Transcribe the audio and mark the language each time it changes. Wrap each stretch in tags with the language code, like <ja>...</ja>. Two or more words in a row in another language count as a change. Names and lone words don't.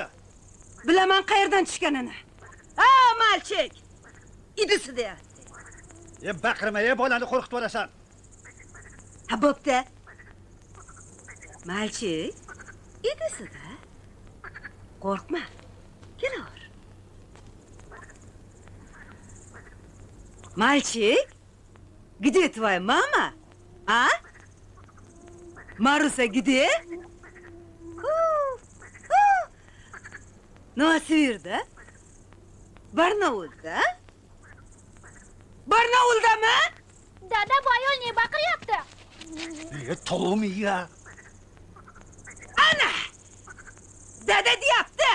<uz>Bilaman qayerdan tushganini. Ha,</uz> <ru>мальчик. Идиси</ru> <uz>deyapti. Baqirma, bolani qo'rqitib yuborasan. Ha, bo'pti.</uz> <ru>Мальчик, идиси-</ru> <uz>da. Qo'rqma. Kelaver.</uz> <ru>Мальчик, где твоя мама? А? Маруся, где?</ru> <uz>Novosibirda? Barnaulda? Barnauldami? Dada, bu ayol ne baqiryapti? Taomiga. Ana! Dada deyapti.</uz>